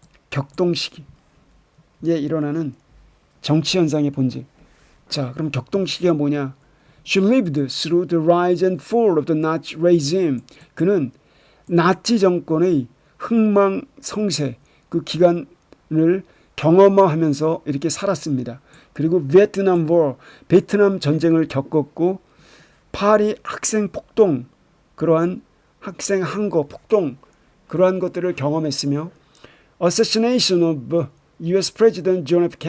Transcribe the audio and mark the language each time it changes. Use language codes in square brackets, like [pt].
[ko] 격동 시기에 일어나는 정치 현상의 본질. 자, 그럼 격동 시기가 뭐냐? [en] She lived through the rise and fall of the Nazi regime. [ko] 그는 나치 정권의 흥망성쇠, 그 기간 경험하면서 이렇게 살았습니다. 그리고 베트남 전쟁을 겪었고 파리 학생 폭동, 그러한 학생 항거 폭동, 그러한 것들을 경험했으며 [en] Assassination of US President John F.